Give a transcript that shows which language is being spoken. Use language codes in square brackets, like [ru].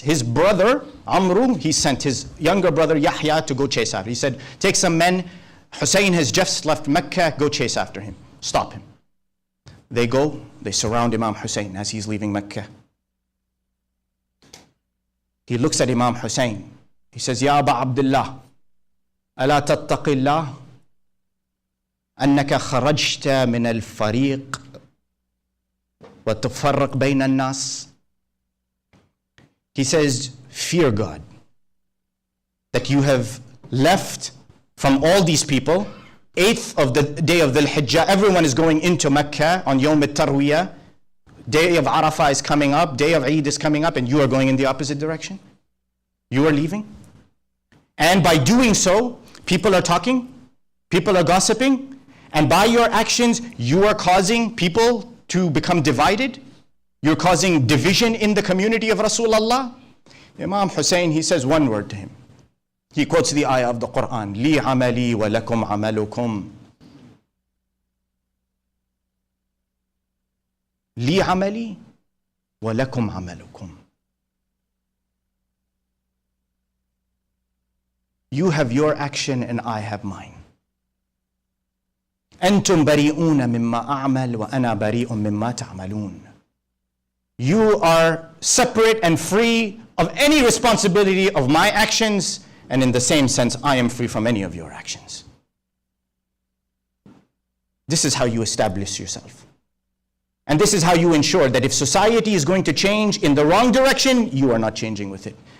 [en] His brother, Amru, he sent his younger brother Yahya to go chase after. He said, take some men. Hussein has just left Mecca. Go chase after him. Stop him. They go. They surround Imam Hussain as he's leaving Mecca. He looks at Imam Hussain. He says, [ar] Ya Aba Abdullah, ألا تتق الله أنك خرجت من الفريق وتفرق بين الناس. [en] He says, fear God, that you have left from all these people. 8th of the day of Dhul Hijjah, everyone is going into Mecca on Yawm al-Tarwiyah. Day of Arafah is coming up, day of Eid is coming up, and you are going in the opposite direction. You are leaving. And by doing so, people are talking, people are gossiping, and by your actions, you are causing people to become divided. You're causing division in the community of Rasulullah. Imam Hussain, he says one word to him. He quotes the ayah of the Quran, [ar] Li amali wa lakum amalukum. Li amali wa lakum amalukum. [en] You have your action and I have mine. [ar] أنتم بريئون مما أعمل وأنا بريء مما تعملون. [en] You are separate and free of any responsibility of my actions, and in the same sense, I am free from any of your actions. This is how you establish yourself. And this is how you ensure that if society is going to change in the wrong direction, you are not changing with it.